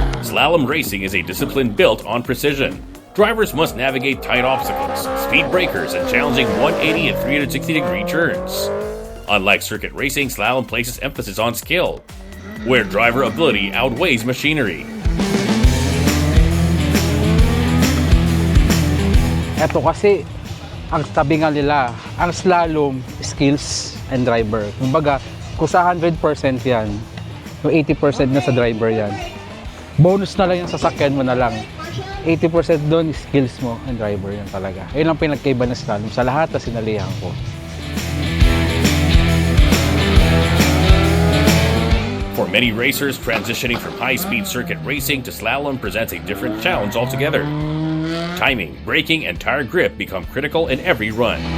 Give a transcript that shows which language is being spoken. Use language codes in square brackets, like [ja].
[en] Slalom racing is a discipline built on precision. Drivers must navigate tight obstacles, speed breakers, and challenging 180 and 360-degree turns. Unlike circuit racing, slalom places emphasis on skill, where driver ability outweighs machinery. [tl] Ito kasi, ang tabi nga nila, ang slalom, [en] skills, and driver. [tl] Kumbaga, kung sa 100% yan, yung 80% na sa driver yan. Bonus na lang yung sasakyan mo na lang. 80% doon, skills mo and driver yan talaga. Ayun ang pinagkaiba ng slalom sa lahat na sinalihan ko. [en] For many racers, transitioning from high-speed circuit racing to slalom presents a different challenge altogether. Timing, braking, and tire grip become critical in every run.